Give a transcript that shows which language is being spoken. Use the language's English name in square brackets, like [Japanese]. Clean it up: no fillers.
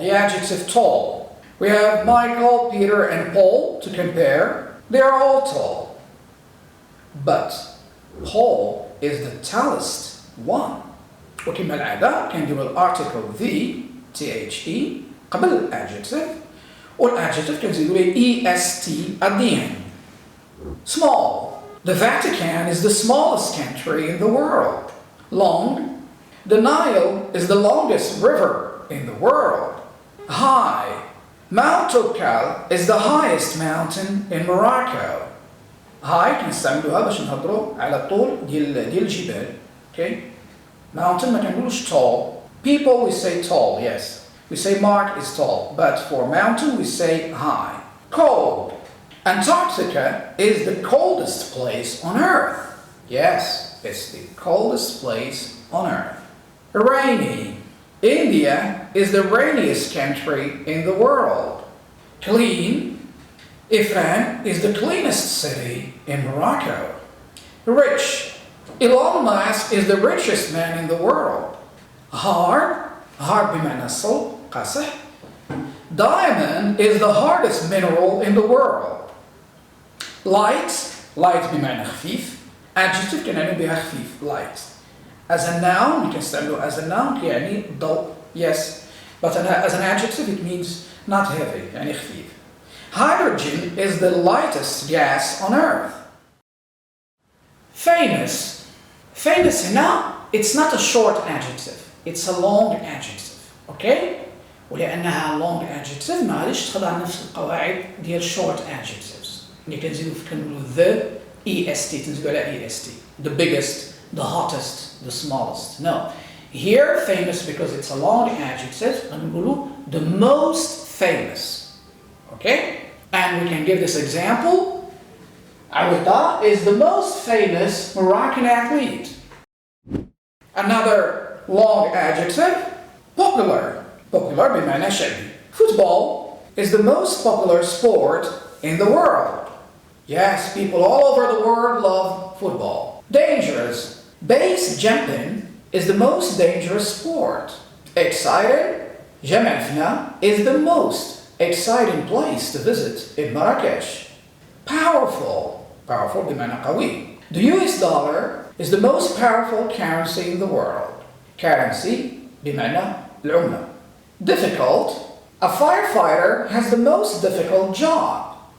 [English] The adjective tall. We have Michael, Peter, and Paul to compare. They're all tall. But Paul is the tallest one. [Arabic] وكما العادة كنديروا الارتيكل the قبل الادجكتيف والادجكتيف كنزيدوا ليه [English] est at the end. Small. The Vatican is the smallest country in the world. Long. The Nile is the longest river in the world. High. Mount Tokal is the highest mountain in Morocco. [Arabic] High كنستعملوها باش نهضروا على الطول ديال الجبال. [English] Okay? Mountain [Arabic] ما كنقولوش [English] tall. People we say tall, yes. We say Mark is tall, but for mountain we say high. Cold. Antarctica is the coldest place on Earth. Yes, it's the coldest place on earth. Rainy. India is the rainiest country in the world. Clean. Ifran is the cleanest city in Morocco. Rich. Elon Musk is the richest man in the world. Hard. [Arabic] Hard بمعنى الصلب قاصح. [English] Diamond is the hardest mineral in the world. Light. [Arabic] Light بمعنى خفيف. Adjective كنعني بها خفيف. [English] Light. As a noun, you can [Arabic] استعمله [English] as a noun [Arabic] يعني ضوء. [English] Yes. But as an adjective it means not heavy [Arabic] يعني خفيف. [English] Hydrogen is the lightest gas on earth. Famous. Famous [Arabic] هنا [English] it's not a short adjective. It's a long adjective. Okay? [Arabic] ولأنها [English] long adjective [Arabic] معلش تخضع نفس القواعد ديال [English] short adjectives. [Arabic] اللي كنزيدو كنقولو the est تنزيدو على est. [English] The biggest, the hottest, the smallest. No. Here famous because it's a long adjective [Arabic] غنقولو [English] the most famous. Okay? And we can give this example. Awita is the most famous Moroccan athlete. Another long adjective, popular. [Arabic] Popular بمعنى شعبي. [English] Football is the most popular sport in the world. Yes, people all over the world love football. Dangerous. Base jumping is the most dangerous sport. Exciting. Jamafna is the most exciting place to visit in Marrakesh. Powerful. [Arabic] Powerful بمعنى قوي. [English] The US dollar is the most powerful currency in the world. [Arabic] Currency بمعنى العملة. [English] Difficult. A firefighter has the most difficult job.